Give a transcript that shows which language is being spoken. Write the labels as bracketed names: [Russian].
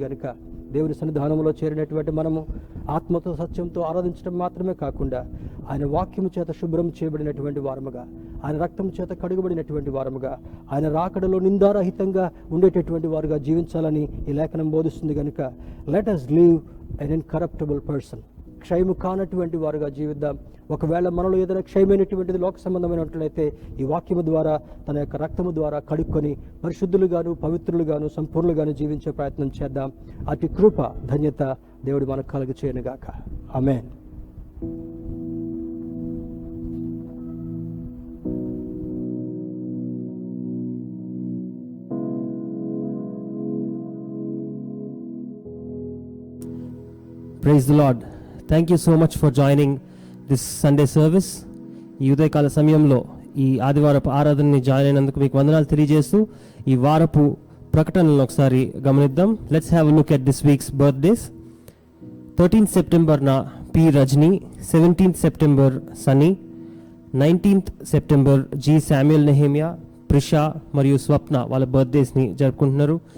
[Telugu] కనుక దేవుని సన్నిధానంలో చేరినటువంటి మనము ఆత్మతో సత్యంతో ఆరాధించడం మాత్రమే కాకుండా ఆయన వాక్యము చేత శుభ్రం చేయబడినటువంటి వారముగా, ఆయన రక్తం చేత కడుగబడినటువంటి వారముగా, ఆయన రాకడలో నిందారహితంగా ఉండేటటువంటి వారుగా జీవించాలని ఈ లేఖనం బోధిస్తుంది. [English] కనుక let us live an incorruptible person. [Telugu] క్షయము కానటువంటి వారుగా జీవిద్దాం. ఒకవేళ మనలో ఏదైనా క్షయమైనటువంటిది లోక సంబంధమైనట్లయితే ఈ వాక్యము ద్వారా, తన యొక్క రక్తము ద్వారా కడుక్కొని పరిశుద్ధులుగాను పవిత్రులుగాను సంపూర్ణులుగాను జీవించే ప్రయత్నం చేద్దాం. అటు కృప ధన్యత దేవుడు మనకు కలుగ చేయనుగాక. ఆమేన్. [English] Praise the Lord. Thank you so much for joining this Sunday service. [Telugu] ఈ ఉదయకాల సమయంలో ఈ ఆదివారపు ఆరాధనని జాయిన్ అయినందుకు మీకు వందనాలు తెలియజేస్తూ ఈ వారపు ప్రకటనలను ఒకసారి గమనిద్దాం. [English] Let's have look at this week's birthdays. [Telugu] 13th సెప్టెంబర్న P Rajani, 17th September Sunny, 19th September G Samuel Nehemiah, Prisha మరియు స్వప్న వాళ్ళ బర్త్డేస్ని జరుపుకుంటున్నారు.